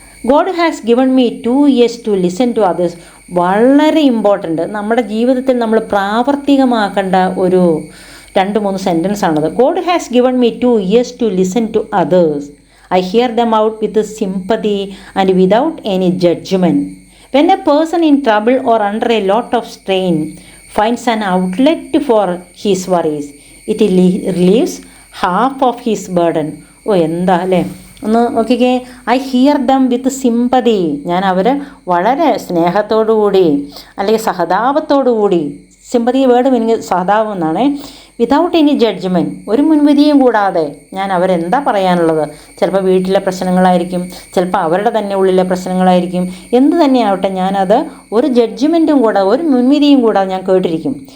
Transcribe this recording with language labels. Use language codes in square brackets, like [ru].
[en] God has given me 2 years to listen to others. [ml] വളരെ important, നമ്മുടെ ജീവിതത്തിൽ നമ്മൾ പ്രാവർത്തികമാക്കേണ്ട ഒരു 2-3 സെൻറ്റൻസാണത്. [en] God has given me 2 years to listen to others. I hear them out with sympathy and without any judgement. When a person in trouble or under a lot of strain finds an outlet for his worries, it relieves half of his burden. [ml] എന്താ അല്ലേ, ഒന്ന് നോക്കിക്കേ. [en] I hear them with sympathy. [ml] ഞാൻ അവരെ വളരെ സ്നേഹത്തോടു കൂടി അല്ലെങ്കിൽ സഹതാപത്തോടു കൂടി, സിമ്പതി വേർഡ് മീനിങ് സഹതാപം എന്നാണ്. [en] without any judgement, [ml] ഒരു മുൻവിധിയും കൂടാതെ ഞാൻ അവരെന്താ പറയാനുള്ളത്. ചിലപ്പോൾ വീട്ടിലെ പ്രശ്നങ്ങളായിരിക്കും, ചിലപ്പോൾ അവരുടെ തന്നെ ഉള്ളിലെ പ്രശ്നങ്ങളായിരിക്കും, എന്ത് തന്നെയാവട്ടെ ഞാനത് ഒരു ജഡ്ജ്മെൻറ്റും കൂടാതെ ഒരു മുൻവിധിയും കൂടാതെ ഞാൻ കേട്ടിരിക്കും.